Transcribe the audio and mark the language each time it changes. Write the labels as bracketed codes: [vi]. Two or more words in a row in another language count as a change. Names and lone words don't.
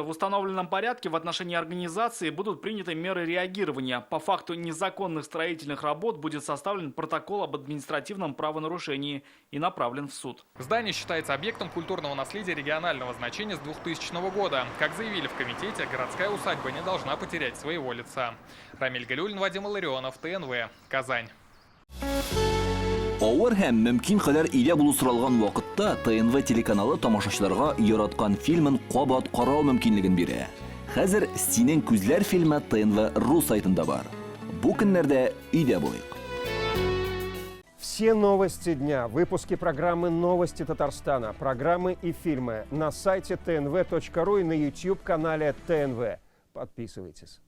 [ru] В установленном порядке в отношении организации будут приняты меры реагирования. По факту незаконных строительных работ будет составлен протокол об административном правонарушении и направлен в суд. Здание считается объектом культурного наследия регионального значения с 2000 года. Как заявили в комитете, городская усадьба не должна потерять своего лица. Рамиль Галюлин, Вадим Илларионов, ТНВ, Казань. [tt] Авыр һәм мөмкин кадәр илә булу соралган вакытта ТНВ телеканалы тамашачыларга яраткан фильмын кабат карау мөмкинлеген бирә. Хәзер "Синең күзләр" фильмы ТНВ.ру сайтында бар. Бу көннәрдә өйдә булыйк. [ru] Все новости дня, выпуски программы «Новости Татарстана», программы и фильмы на сайте tnv.ru и на YouTube-канале ТНВ. Подписывайтесь.